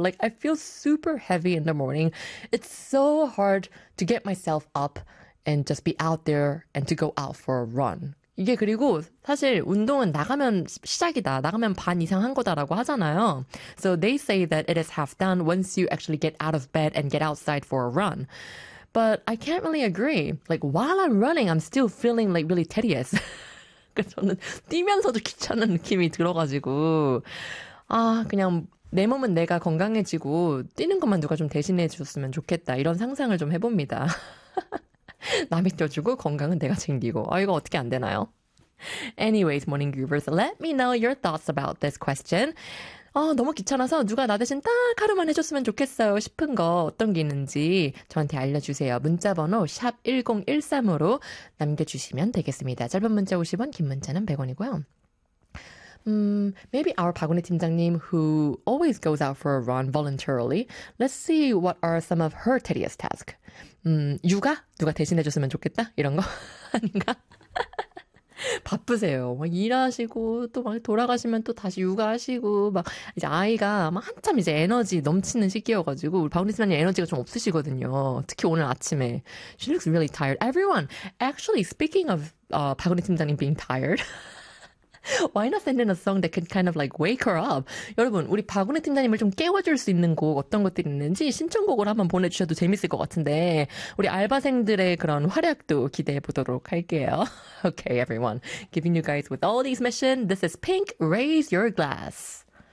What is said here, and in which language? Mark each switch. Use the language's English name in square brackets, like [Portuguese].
[English] Like, I feel super heavy in the morning. It's so hard to get myself up and just be out there and to go out for a run. [Korean] 이게 그리고 사실 운동은 나가면 시작이다. 나가면 반 이상 한 거다라고 하잖아요. [English] So they say that it is half done once you actually get out of bed and get outside for a run. But I can't really agree. Like, while I'm running, I'm still feeling like really tedious. [Korean] 저는 뛰면서도 귀찮은 느낌이 들어가지고 아 그냥 내 몸은 내가 건강해지고 뛰는 것만 누가 좀 대신해 주셨으면 좋겠다 이런 상상을 좀 해봅니다. 남이 뛰어주고 건강은 내가 챙기고 아 이거 어떻게 안 되나요? [English] Anyways, morning groovers, let me know your thoughts about this question. [Korean] 아 너무 귀찮아서 누가 나 대신 딱 하루만 해줬으면 좋겠어요 싶은 거 어떤 게 있는지 저한테 알려주세요. 문자번호 샵 1013으로 남겨주시면 되겠습니다. 짧은 문자 50원, 긴 문자는 100원이고요. [English] Maybe our 박원혜 팀장님 who always goes out for a run voluntarily. Let's see what are some of her tedious tasks. [Korean] 육아? 누가 대신해줬으면 좋겠다? 이런 거 아닌가? 바쁘세요. 막 일하시고 또 막 돌아가시면 또 다시 육아하시고 막 이제 아이가 막 한참 이제 에너지 넘치는 시기여가지고 우리 박원희 선생님 에너지가 좀 없으시거든요. 특히 오늘 아침에 [English] She looks really tired. Everyone, actually speaking of 박원희 팀장님 being tired, why not send in a song that could kind of like wake her up? [Korean] 여러분, 우리 박원희 팀장님을 좀 깨워줄 수 있는 곡 어떤 것들이 있는지 신청곡을 한번 보내주셔도 재밌을 것 같은데 우리 알바생들의 그런 활약도 기대해 보도록 할게요. [English] Okay, everyone. Giving you guys with all these missions, this is Pink, Raise Your Glass.